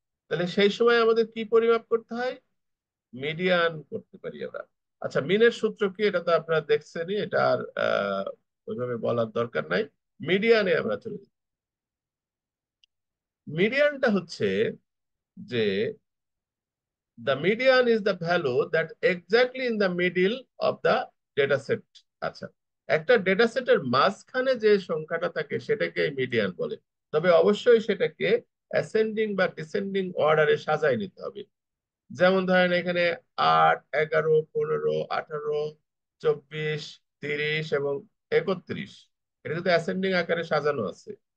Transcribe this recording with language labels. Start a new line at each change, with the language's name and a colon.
Bangla: তাহলে সেই সময় আমাদের কি পরিমাপ করতে হয়? মিডিয়ান করতে পারি আমরা। আচ্ছা, মিনের সূত্র কি, এটা তো আপনারা দেখছেনই, এটা আর ওইভাবে বলার দরকার নাই। মিডিয়ানে আমরা চলে যাই। মিডিয়ানটা হচ্ছে যে
English: the median is the value that exactly in the middle of the data set।
Bangla: আচ্ছা, একটা ডেটা সেটের মাঝখানে যে সংখ্যাটা থাকে সেটাকে মিডিয়ান বলে। তবে অবশ্যই সেটাকে অ্যাসেন্ডিং বা ডিসেন্ডিং অর্ডারে সাজায় নিতে হবে। যেমন ধরেন এখানে 8 11 15 18 24 30 এবং 31, এটা কিন্তু অ্যাসেন্ডিং আকারে সাজানো আছে।